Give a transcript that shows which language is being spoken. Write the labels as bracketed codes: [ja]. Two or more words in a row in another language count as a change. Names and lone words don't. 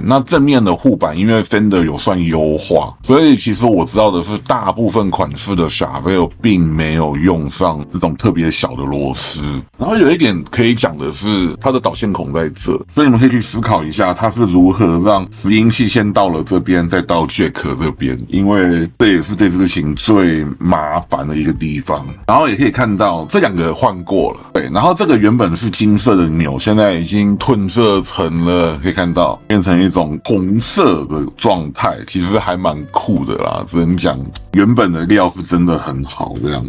[zh] 那正面的護板因為 Fender 有算優化，所以其實我知道的是大部分款式的 Charvel 並沒有用上這種特別小的螺絲。然後有一點可以講的是，它的導線孔在這，所以你們可以去思考一下，它是如何讓拾音器先到了這邊，再到 Jack 這邊，因為這也是這支琴最麻煩的一個地方。然後也可以看到這2個換過了，對，然後這個原本是金色的鈕，現在已經褪色成了，可以看到變成一種紅色的狀態，其實還蠻酷的啦，只能講原本的料是真的很好這樣。